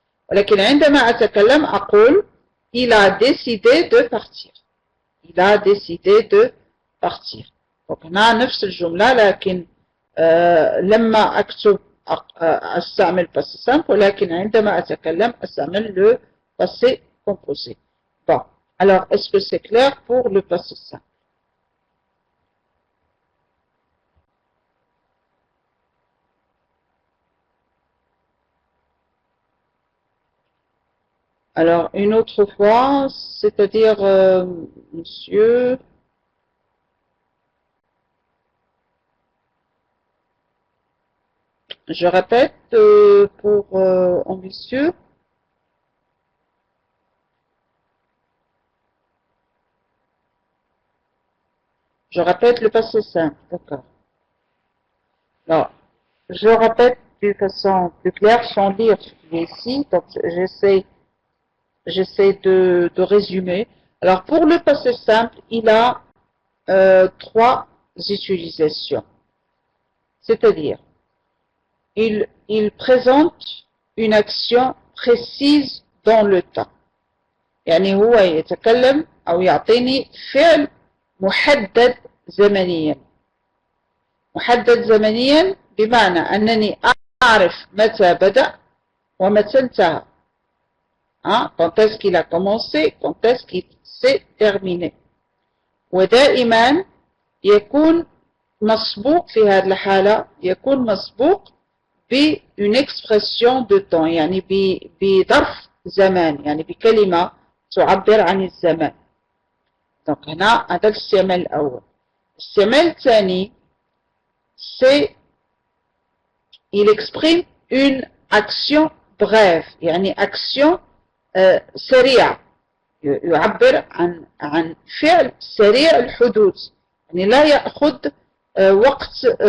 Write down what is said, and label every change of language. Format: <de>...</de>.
<ar>ولكن عندما أتكلم أقول</ar> <fr>il a décidé de partir. Il a décidé de partir.</fr> <ar>Donc هنا نفس الجملة لكن لما أكتب أستعمل passé simple ولكن عندما أتكلم أستعمل le</ar> <fr>passé composé. Bon, alors est-ce que c'est clair pour le passé simple? Alors, une autre fois, c'est-à-dire, monsieur, je répète pour ambitieux, je répète le passé simple, d'accord. Alors, je répète de façon plus claire sans lire ce qui est ici, donc j'essaie de résumer. Alors, pour le passé simple, il a trois utilisations. C'est-à-dire, il présente une action précise dans le temps.</fr> <ar>يعني هو يتكلم أو يعطيني فعل محدد زمنيا. محدد زمنيا بمعنى أنني أعرف متى بدأ ومتى انتهى.</ar> <fr>Quand est-ce qu'il a commencé, quand est-ce qu'il s'est terminé.</fr> <ar>ودائما يكون مسبوق في هذه الحالة يكون مسبوق ب</ar> <fr>une expression de temps</fr> <ar>يعني بظرف زمان يعني بكلمة تعبر عن الزمان. donc هنا هذا الاستعمال الأول. الاستعمال الثاني</ar> <fr>c'est il exprime une action brève</fr> <ar>يعني action سريعة يعبر عن فعل سريع الحدوث يعني لا يأخذ وقت</ar>